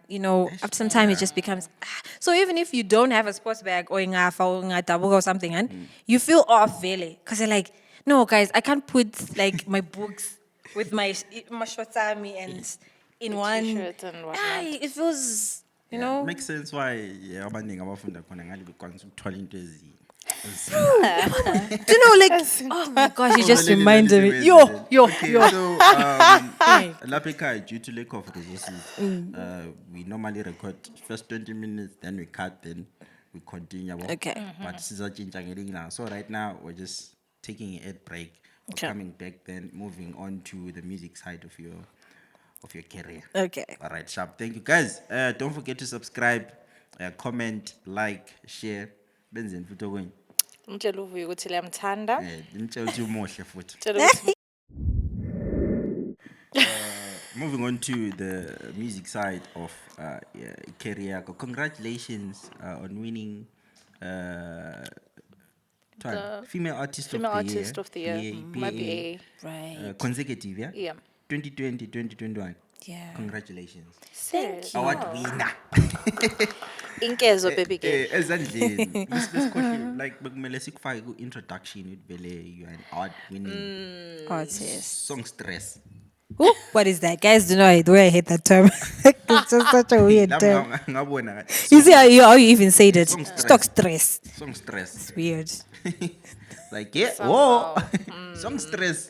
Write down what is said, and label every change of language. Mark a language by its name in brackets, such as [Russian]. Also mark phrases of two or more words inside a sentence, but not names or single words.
[English] You know, after some time it just becomes. So even if you don't have a sports bag or or something, and you feel off really because you're like, no guys, I can't put like my books with my shortami and in one. T-shirt and whatnot. It feels, you know. Makes sense why [Zulu] abaningi abafunda khona ngale bekwanisa ukuthwala into ezinye. [English] Do you know, like, oh my gosh, you just reminded me. Okay, so [Zulu] lapha ekhaya, [English] due to lack of resources, we normally record first 20 minutes, then we cut, then we continue. Okay. [Zulu] But sizatshintsha ngelinye ilanga. [English] So right now we're just taking an ad break coming back, then moving on to the music side of your career. Okay. All right, sharp. Thank you, guys. Don't forget to subscribe, comment, like, share. [Zulu] Benzeni futhi okunye. Ngitshela uVuyo ukuthi liyamthanda. Nimtshela ukuthi umuhle futhi. Ngitshela ukuthi [English] Moving on to the music side of career. Congratulations on winning Female Artist Female of the Year. Artist of the Year. BA, Right. consecutive, yeah? Yeah. 2020, 2021. Yeah. Congratulations. Thank you. Award winner. [Zulu] Inkezo [English] baby girl. [Zulu] Ezandleni. Lesikhohle like bekumele sikufake ku-introduction ukuthi vele [English] you are an award winning Artist. songstress. Ooh, what is that? Guys, do you know the way I hate that term? It's just such a weird term. [Zulu] Ngabona [English] You see how you even said it? Songstress. Stock stress. songstress. It's weird. Like yeah, whoa, songstress.